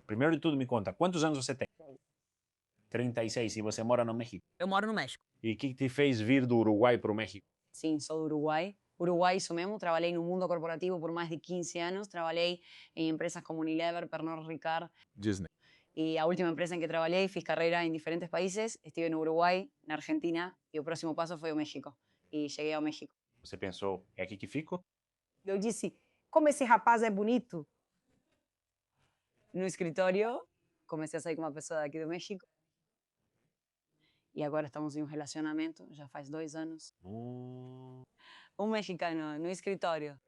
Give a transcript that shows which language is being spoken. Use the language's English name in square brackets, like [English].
[Portuguese] Primeiro de tudo, me conta, quantos anos você tem? 36. E você mora no México? Eu moro no México. E o que te fez vir do Uruguai para o México? Sim, sou do Uruguai. Uruguai, isso mesmo. Trabalhei no mundo corporativo por mais de 15 anos. Trabalhei em empresas como Unilever, Pernod Ricard. Disney. [Spanish] Y la última empresa en que trabajé, fiz carrera en diferentes países. Estuve en Uruguay, en Argentina, y el próximo paso fue México. Y llegué a México. [Portuguese] Você pensou, é aqui que fico? Eu disse, como esse rapaz é bonito. No escritório, comecei a sair com uma pessoa daqui do México. E agora estamos em um relacionamento, já faz 2 anos. Um mexicano no escritório.